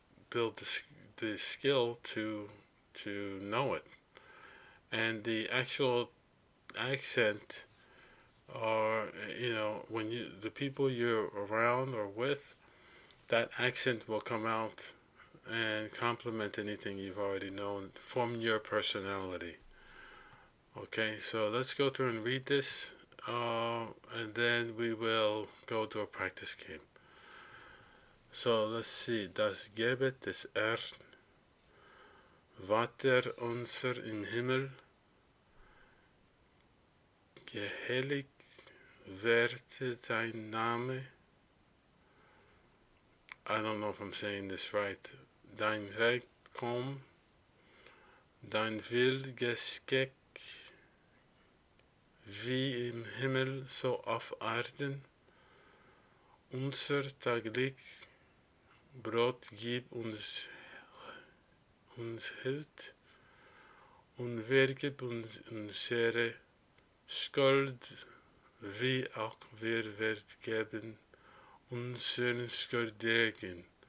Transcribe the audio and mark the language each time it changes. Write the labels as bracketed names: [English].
[English] build the skill to know it, and the actual accent, or when the people you're around or with, that accent will come out and complement anything you've already known from your personality. Okay, so let's go through and read this, and then we will go to a practice game. So let's see. [German] Das Gebet des Herrn, Vater unser im Himmel, geheiligt werde dein Name. [English] I don't know if I'm saying this right. [German] Dein Reich komm, dein Will geschehe, wie im Himmel so auf Erden. Unser täglich Brot gib uns heute und vergib uns unsere Schuld, wie auch wir vergeben unseren Schuldigern.